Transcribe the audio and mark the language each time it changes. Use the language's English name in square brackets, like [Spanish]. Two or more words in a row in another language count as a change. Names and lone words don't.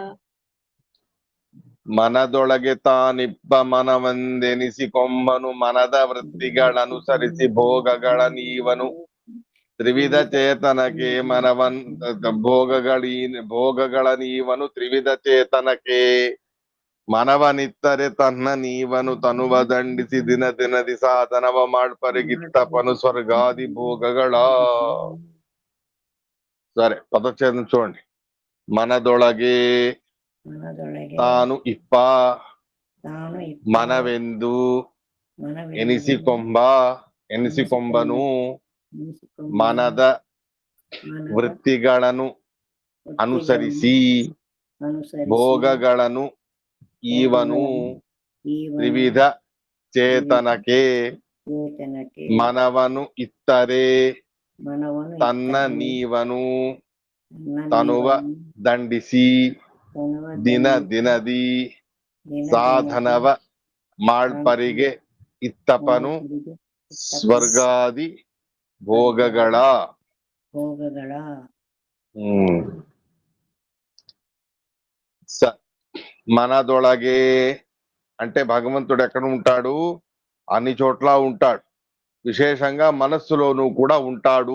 [Kannada] ಮನದೊಳಗೆ ತಾನಿಬ್ಬ ಮನವೆಂದೆನಿಸಿಕೊಂಬನು ಮನದ ವೃತ್ತಿಗಳನುಸರಿಸಿ ಭೋಗಗಳ ನೀವನು ತ್ರಿವಿಧ ಚೇತನಕ್ಕೆ ಭೋಗಗಳ ನೀವನು ತ್ರಿವಿಧ ಚೇತನಕ್ಕೆ ಮನವನಿತ್ತರೆ ತನ್ನ ನೀವನು ತನುವ ದಂಡಿಸಿ ದಿನ ದಿನದಿ ಸಾಧನವ ಮಾಡ್ಪರಿಗಿತ್ತಪನು ಸ್ವರ್ಗಾದಿ ಭೋಗಗಳ. [Telugu] సరే పదచ్ఛేదం చూడండి. [Kannada] ಮನದೊಳಗೆ ತಾನು ಇಪ್ಪ ಮನವೆಂದು ಎನಿಸಿಕೊಂಬನು ಮನದ ವೃತ್ತಿಗಳನ್ನು ಅನುಸರಿಸಿ ಭೋಗಗಳನ್ನು ಈವನು ತ್ರಿವಿಧ ಚೇತನಕ್ಕೆ ಮನವನು ಇತ್ತರೆ ತನ್ನ ನೀವನು ತನುವ ದಂಡಿಸಿ ದಿನ ದಿನದಿ ಸಾಧನವ ಮಾಳ್ಪರಿಗೆ ಇತ್ತಪನು ಸ್ವರ್ಗಾದಿ ಭೋಗಗಳ ಮನದೊಳಗೆ [Telugu] అంటే భగవంతుడు ఎక్కడ ఉంటాడు? అన్ని చోట్ల ఉంటాడు. విశేషంగా మనస్సులోనూ కూడా ఉంటాడు.